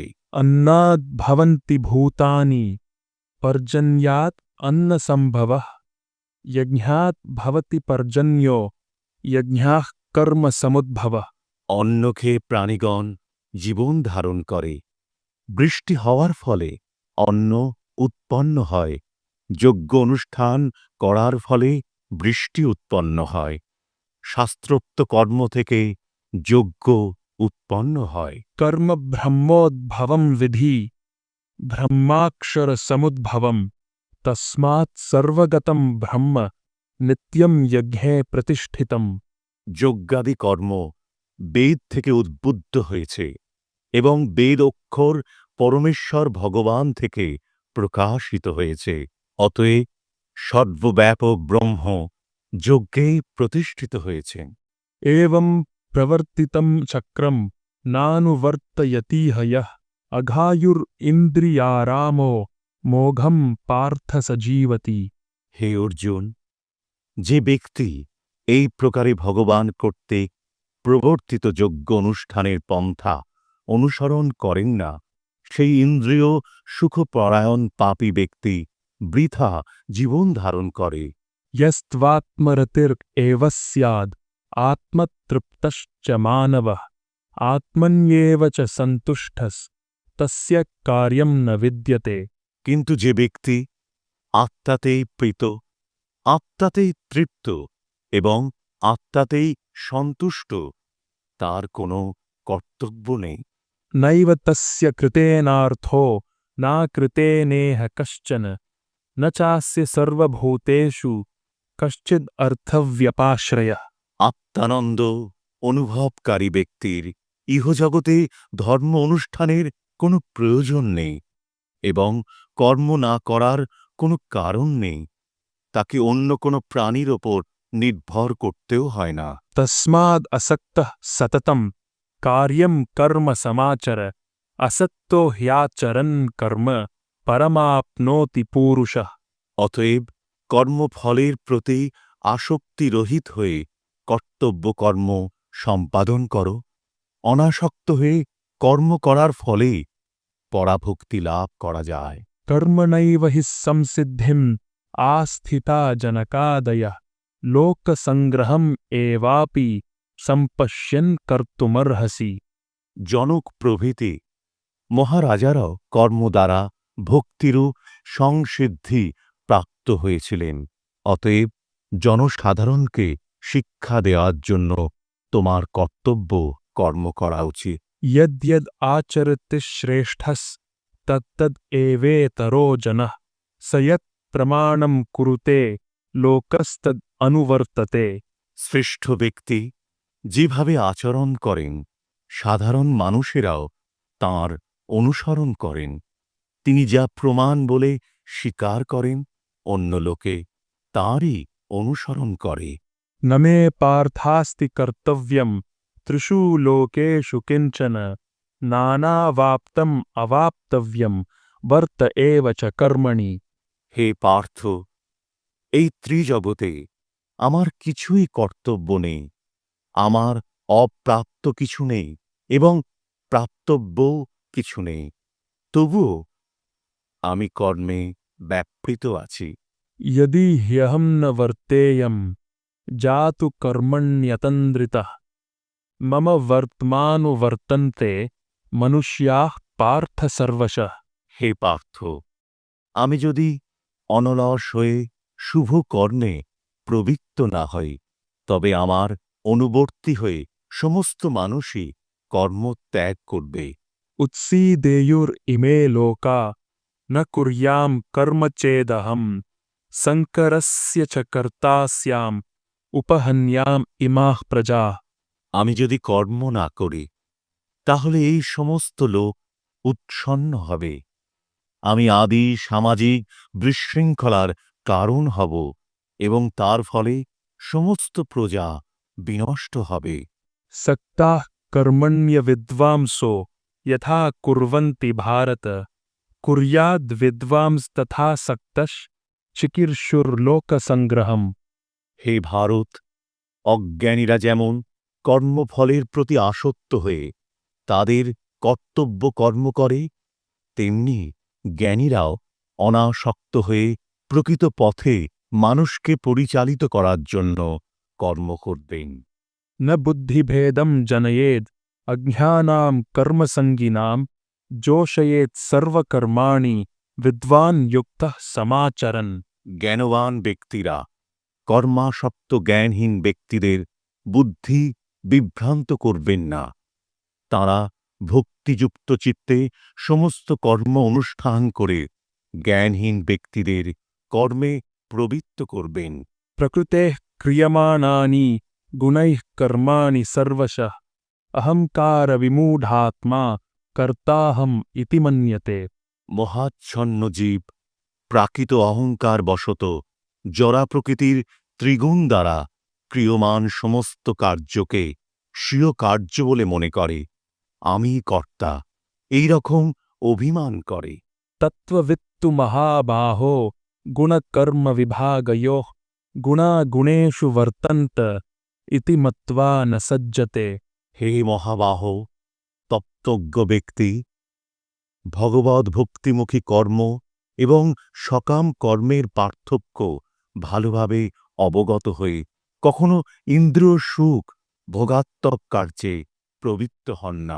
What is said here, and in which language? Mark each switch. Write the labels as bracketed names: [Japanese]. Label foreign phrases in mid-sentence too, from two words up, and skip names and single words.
[Sanskrit] अन्नाद् भवन्ति भूतानि पर्जन्यात् अन्नसम्भवः यज्ञात् भवति पर्जन्यो यज्ञाः कर्म समुद्भवः। [Bangla] অন্ন খেয়ে প্রাণীগণ জীবন ধারণ করে। বৃষ্টি হওয়ার ফলে অন্ন উৎপন্ন হয়। যজ্ঞ অনুষ্ঠান করার ফলে বৃষ্টি উৎপন্ন হয়। শাস্ত্রোক্ত কর্ম থেকে যজ্ঞ উৎপন্ন হয়। [Sanskrit] कर्म ब्रह्मोद्भवं विधि ब्रह्माक्षर समुद्भवम् तस्मात् सर्वगतं ब्रह्म नित्यं यज्ञे प्रतिष्ठितम्। [Bangla] যজ্ঞাদি কর্ম বেদ থেকে উদ্বুদ্ধ হয়েছে এবং বেদ অক্ষর পরমেশ্বর ভগবান থেকে প্রকাশিত হয়েছে। অতএব সর্বব্যাপক ব্রহ্ম যজ্ঞে প্রতিষ্ঠিত হয়েছে। [Sanskrit] एवं प्रवर्तितं चक्रं नानुवर्तयतीह यः अघायुरिन्द्रियारामो मोघं पार्थ स जीवति। [Bangla] হে অর্জুন, যে ব্যক্তি এই প্রকারে ভগবান কর্তৃক প্রবর্তিত যজ্ঞ অনুষ্ঠানের পন্থা অনুসরণ করেন না, সেই ইন্দ্রিয় সুখপরায়ণ পাপী ব্যক্তি বৃথা জীবন ধারণ করে। [Sanskrit] यस्त्वात्मरतिरेव स्याद् आत्मतृप्तश्च मानवः आत्मन्येव च सन्तुष्टस् तस्य कार्यं न विद्यते। [Bangla] কিন্তু যে ব্যক্তি আত্মাতেই প্রীত, আত্মাতেই তৃপ্ত এবং আত্মাতেই সন্তুষ্ট, তার কোনো কর্তব্য নেই। [Sanskrit] नैव तस्य कृतेनार्थो न कृतेनेह कश्चन न चास्य सर्वभूतेषु कश्चिद् अर्थव्यपाश्रयः। [Bangla] আত্মানন্দ অনুভবকারী ব্যক্তির ইহজগতে ধর্ম অনুষ্ঠানের কোনো প্রয়োজন নেই এবং কর্ম না করার কোনো কারণ নেই। তাকে অন্য কোনো প্রাণীর ওপর নির্ভর করতেও হয় না। [Sanskrit] तस्माद् असक्तः सततं कार्यं कर्म समाचर असक्तो ह्याचरन् कर्म परमाप्नोति पूरुषः। [Bangla] অতএব কর্মফলের প্রতি আসক্তিরহিত হয়ে কর্তব্য কর্ম সম্পাদন করো। অনাসক্ত হয়ে কর্ম করার ফলে পরাভক্তি লাভ করা যায়। [Sanskrit] कर्मणैव हि संसिद्धिम् आस्थिता जनकादयः लोकसङ्ग्रहम् एवापि सम्पश्यन् कर्तुमर्हसि। [Bangla] জনক প্রভৃতি মহারাজারাও কর্ম দ্বারা ভক্তিরও সংসিদ্ধি প্রাপ্ত হয়েছিলেন। অতএব জনসাধারণকে শিক্ষা দেওয়ার জন্য তোমার কর্তব্য কর্ম করা উচিত। [Sanskrit] यद्यद् आचरति श्रेष्ठस् तत्तद् एवेतरो जनः स यत् प्रमाणं कुरुते लोकस्तद् अनुवर्तते। [Bangla] শ্রেষ্ঠ ব্যক্তি যেভাবে আচরণ করেন সাধারণ মানুষেরাও তাঁর অনুসরণ করেন। তিনি যা প্রমাণ বলে স্বীকার করেন অন্য লোকে তাঁরই অনুসরণ করে। [Sanskrit] न मे पार्थास्ति कर्तव्यं त्रिषु लोकेषु किञ्चन नानावाप्तम् अवाप्तव्यं वर्त एव च कर्मणि। [Bangla] হে পার্থ, এই ত্রিজগতে আমার কিছুই কর্তব্য নেই, আমার অপ্রাপ্ত কিছু নেই এবং প্রাপ্তব্যও কিছু নেই, তবুও আমি কর্মে ব্যাপৃত আছি। [Sanskrit] यदि ह्यहं न वर्तेयं जातु कर्मण्यतन्द्रितः मम वर्त्मानुवर्तन्ते मनुष्याः पार्थ सर्वशः। [Bangla] হে পার্থ, আমি যদি অনলস হয়ে শুভ কর্মে প্রবৃত্ত না হই তবে আমার অনুবর্তী হয়ে সমস্ত মানুষই কর্ম ত্যাগ করবে। [Sanskrit] उत्सीदेयुरिमे लोका न कुर्यां कर्म चेदहं संकरस्य च कर्ता स्याम् उपहन्याम् इमाः प्रजाः। [Bangla] আমি যদি কর্ম না করি তাহলে এই সমস্ত লোক উৎসন্ন হবে, আমি আদি সামাজিক বিশৃঙ্খলার কারণ হব এবং তার ফলে সমস্ত প্রজা বিনষ্ট হবে। [Sanskrit] सक्ताः कर्मण्य विद्वांसो यथा कुर्वन्ति भारत कुर्याद् विद्वांस्तथा सक्तश् चिकीर्षुर्लोकसंग्रहम्। [Bangla] হে ভারত, অজ্ঞানীরা যেমন কর্মফলের প্রতি আসক্ত হয়ে তাদের কর্তব্য কর্ম করে তেমনি জ্ঞানীরাও অনাসক্ত হয়ে প্রকৃত পথে মানুষকে পরিচালিত করার জন্য কর্ম করবেন। [Sanskrit] न बुद्धिभेदं जनयेद् अज्ञानां कर्मसङ्गिनां जोषयेत् सर्वकर्माणि विद्वान् युक्तः समाचरन्। [Bangla] জ্ঞানবান ব্যক্তিরা কর্মাসক্ত জ্ঞানহীন ব্যক্তিদের বুদ্ধি বিভ্রান্ত করবেন না, তাঁরা ভক্তিযুক্ত চিত্তে সমস্ত কর্ম অনুষ্ঠান করে জ্ঞানহীন ব্যক্তিদের কর্মে প্রবৃত্ত করবেন। [Sanskrit] प्रकृतेः क्रियमाणानि गुणैः कर्माणि सर्वशः अहङ्कारविमूढात्मा कर्ताहम् इति मन्यते। [Bangla] মহাচ্ছন্ন জীব প্রাকৃত অহংকার বশত জরা প্রকৃতির ত্রিগুণ দ্বারা ক্রিয়মান সমস্ত কার্যকে স্বীয় কার্য বলে মনে করে, আমি কর্তা এই রকম অভিমান করে। [Sanskrit] तत्त्ववित्तु महाबाहो गुणकर्मविभागयोः गुणा गुणेषु वर्तन्त इति मत्वा न सज्जते। [Bangla] হে মহাবাহ, তত্ত্বজ্ঞ ব্যক্তি ভগবদ্ ভক্তিমুখী কর্ম এবং সকাম কর্মের পার্থক্য ভালোভাবে অবগত হয়ে কখনো ইন্দ্রিয় সুখ ভোগাত্মক কার্যে প্রবৃত্ত হন না।